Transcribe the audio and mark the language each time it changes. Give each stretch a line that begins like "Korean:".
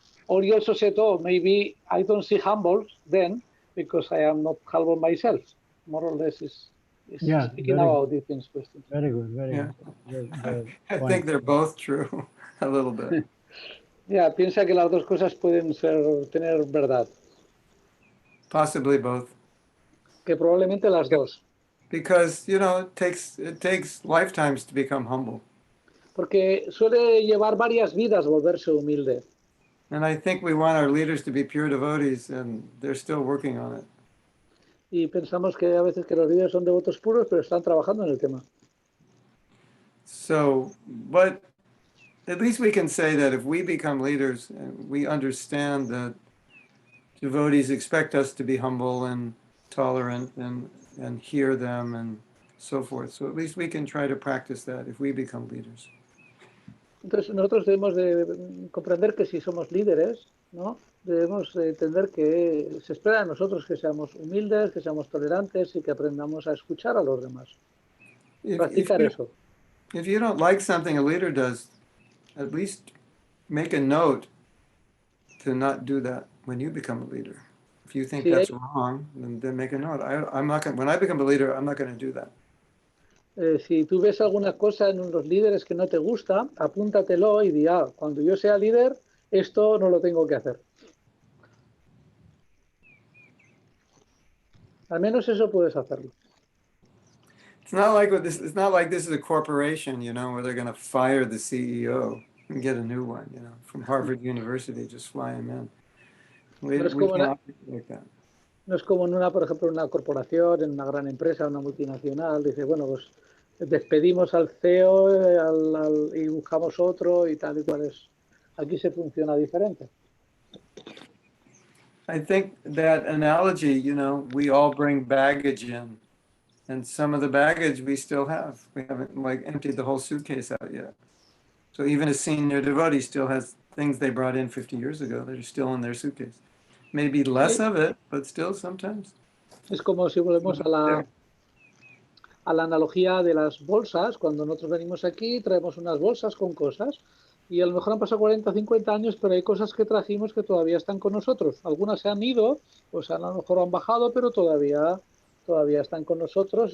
English: Or he also said, oh, maybe I don't see humble then because I am not humble myself. More or less is speaking about these questions. Very good, very good. I think they're both true, a little bit.
Spanish: Piensa que las dos cosas pueden tener verdad.
English: Possibly both.
Spanish: Que probablemente las dos.
English: Because, it takes lifetimes to become humble.
Spanish: Porque suele llevar varias vidas volverse humilde.
English: And I think we want our leaders to be pure devotees, and they're still working on it.
Spanish: Y pensamos que a veces que los líderes son devotos puros, pero están trabajando en el tema.
English: So, but at least we can say that if we become leaders, we understand that devotees expect us to be humble and tolerant and hear them and so forth. So at least we can try to practice that if we become leaders.
Spanish: Entonces nosotros debemos de comprender que si somos líderes, ¿no? Debemos de entender que se espera de nosotros que seamos humildes, que seamos tolerantes y que aprendamos a escuchar a los demás. Practicar eso.
English: If you don't like something a leader does, at least make a note to not do that when you become a leader. If you think that's wrong, then make a note. When I become a leader, I'm not going to do that.
Spanish: Si tú ves alguna cosa en los líderes que no te gusta, apúntatelo y di, cuando yo sea líder, esto no lo tengo que hacer. Al menos eso puedes hacerlo.
English: It's not like it's not like this is a corporation, you know, where they're going to fire the CEO and get a new one, you know, from Harvard University, just fly him in. We
Spanish: No es como
English: can't operate like that.
Spanish: No es como en una, por ejemplo, en una corporación, en una gran empresa, una multinacional, dice, bueno, pues despedimos al CEO y buscamos otro y tal y cual es. Aquí se funciona diferente.
English: I think that analogy, you know, we all bring baggage in, and some of the baggage we still have. We haven't like emptied the whole suitcase out yet. So even a senior devotee still has things they brought in 50 years ago that are still in their suitcase. Maybe less of it, but still sometimes.
Spanish: Es como si volvemos a la analogía de las bolsas. Cuando nosotros venimos aquí, traemos unas bolsas con cosas y a lo mejor han pasado 40 o 50 años, pero hay cosas que trajimos que todavía están con nosotros. Algunas se han ido, o sea, a lo mejor han bajado, pero todavía están con nosotros.